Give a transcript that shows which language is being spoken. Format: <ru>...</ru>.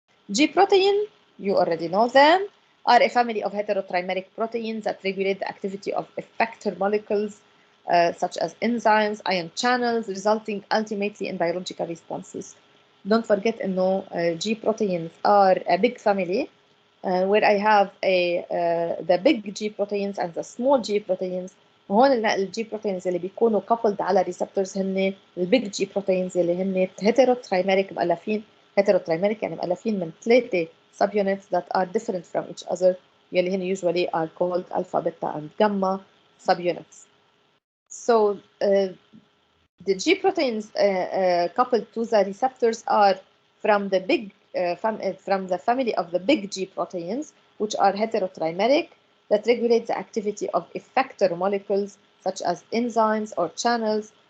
<en>G protein, you already know them, are a family of heterotrimeric proteins that regulate the activity of effector molecules such as enzymes, ion channels, resulting ultimately in biological responses. Don't forget that G proteins are a big family where I have the big G proteins and the small G proteins.</en> <ar>وهون الجي بروتينز اللي بيكونوا coupled على receptors هن البيج جي بروتينز اللي هن heterotrimeric مؤلفين.</ar> <en>heterotrimeric</en> <ar>يعني مؤلفين من</ar> <en>3 subunits that are different from each other</en> <ar>يلي هن</ar> <en>usually are called alpha, beta and gamma subunits. So the G proteins coupled to the receptors are from the big from the family of the big G proteins, which are heterotrimeric, that regulate the activity of effector molecules such as enzymes or channels.</en>